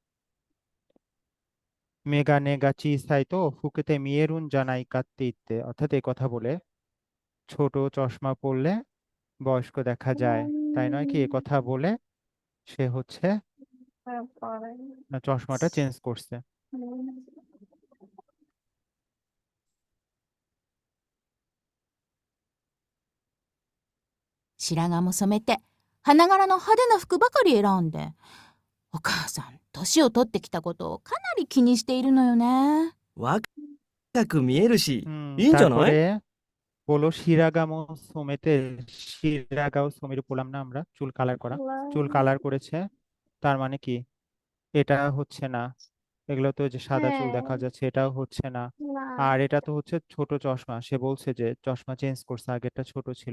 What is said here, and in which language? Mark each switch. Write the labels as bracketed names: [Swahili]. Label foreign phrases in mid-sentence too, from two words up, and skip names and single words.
[Japanese] メガネ が 小さい と 老けて 見えるん じゃない かって 言って, [Bangla] অর্থাৎ এই কথা বলে ছোট চশমা পরলে বয়স্ক দেখা যায়, তাই নয় কি? এ কথা বলে সে হচ্ছে তারপরে চশমাটা চেঞ্জ করছে। [Japanese] 白髪も染めて、花柄の派手な服ばかり選んで。お母さん、年を取ってきたことをかなり気にしているのよね。若く見えるし、 হুম, いいんじゃない？ [Bangla] তারপরে বলো [Japanese] 白髪も 染めて, 白髪を 染める [Bangla] বললাম না আমরা, চুল কালার করা, চুল কালার করেছে, তার মানে কি? এটা হচ্ছে না। এগুলো তো যে সাদা চুল হ্যাঁ, দেখা যাচ্ছে এটাও হচ্ছে না। না আর এটা তো হচ্ছে ছোট চশমা, সে বলছে যে চশমা চেঞ্জ করছে, আগেরটা ছোট ছিল।